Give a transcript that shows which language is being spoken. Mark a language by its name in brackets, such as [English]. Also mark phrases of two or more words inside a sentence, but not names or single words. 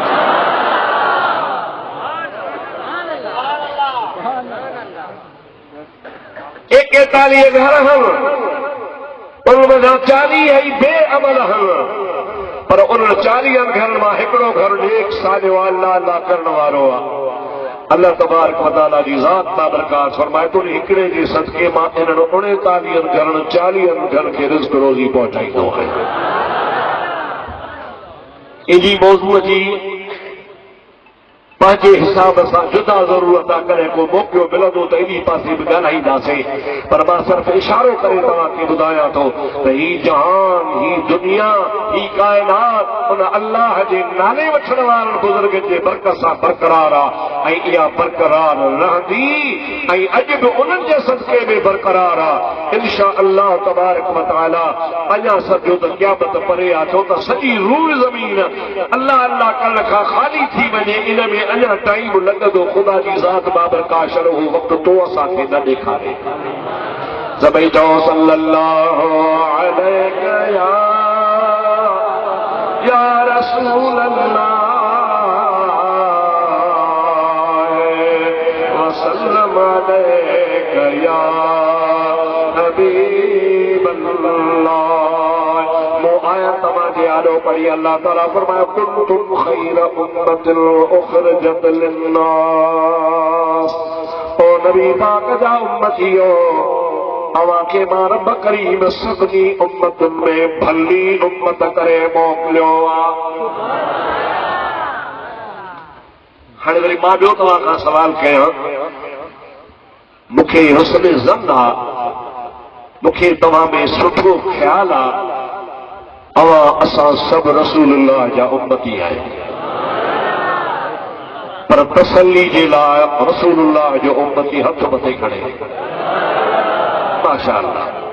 [Sindhi] 41 घर हन, उनमें 40 ही बेअमल हन, पर उन 40 घरनि मां हिकिड़ो घर नेक सालियो अल्लाह अल्लाह करण वारो आहे। अल्लाह तबारक व तआला जी ज़ात बाबरकात फरमाए थो हिकिड़े जे सदके मां इन्हनि 39 घरनि 40 घर खे रिज़्क़ रोज़ी पहुचाईंदो आहे। इन्ही मौज़ूअ जी पंहिंजे हिसाब सां जुदा ज़रूरत आहे। कॾहिं को मौक़ो मिलंदो त इन पासे बि ॻाल्हाईंदासीं, पर मां सिर्फ़ इशारो करे तव्हांखे ॿुधायां थो त ही जहान, ही दुनिया, ही काइनात उन अल्लाह जे नाले वठण वारनि बुज़ुर्ग जे बरकत सां बरक़रार आहे ऐं इहा बरक़रार रहंदी ऐं अॼु बि उन्हनि जे सदके में बरक़रार आहे [Arabic] إن شاء الله تبارك وتعالى. [Sindhi] अञा सॼो त क़यामत परे आहे, छो त सॼी रूह ज़मीन अल्लाह अल्लाह करण खां ख़ाली थी वञे। इन में अञा टाइम लॻंदो। ख़ुदा जी ज़ात बाबरकात शरहू वक़्तु तो असांखे न ॾेखारे। सभई चओ [Arabic] صلى الله عليه يا رسول الله وسلم عليك يا حبيب الله. [Sindhi] तव्हांजे आॾो पढ़ी अल्लाह ताला फरमायो [Arabic] كنتم خير أمة أخرجت للناس. [Sindhi] ओ नबी पाक जा उम्मतियो, अव्हांखे मां रब करीम सभिनी उम्मतुनि में भली उम्मत करे मोकिलियो आहे। हाणे वरी मां ॿियो तव्हां खां सवाल कयां, मूंखे हुस्न ज़न आहे, मूंखे तव्हां में सुठो ख़्यालु आहे, असां सभु रसूलुल्लाह जा उम्मती आहियूं, पर तसल्ली जे लाइ रसूलुल्लाह जो उम्मती हथ मथे खणे माशाअल्लाह।